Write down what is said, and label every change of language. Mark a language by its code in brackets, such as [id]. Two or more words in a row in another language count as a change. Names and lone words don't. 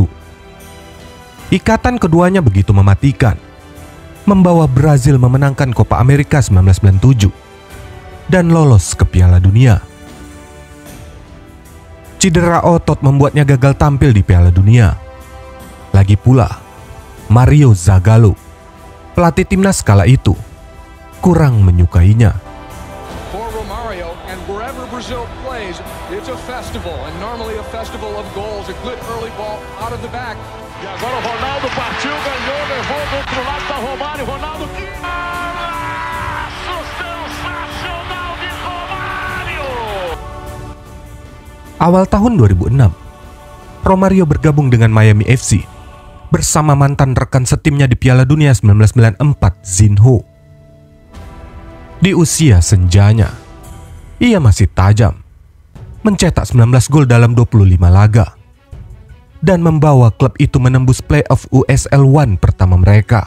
[id] Ikatan keduanya begitu mematikan, membawa Brazil memenangkan Copa America 1997 dan lolos ke Piala Dunia. Cedera otot membuatnya gagal tampil di Piala Dunia. Lagi pula, Mario Zagallo, pelatih timnas kala itu, kurang menyukainya. [en] For Romario, and wherever Brazil plays, it's a festival, and normally a festival of goals, a good early ball out of the back. [pt] E agora o Ronaldo partiu, ganhou, levou do outro lado para Romário. Ronaldo. Sensacional de Romário! [id] Awal tahun 2006, Romario bergabung dengan Miami FC bersama mantan rekan setimnya di Piala Dunia 1994, Zinho. Di usia senjanya, ia masih tajam, mencetak 19 gol dalam 25 laga, dan membawa klub itu menembus playoff USL One pertama mereka.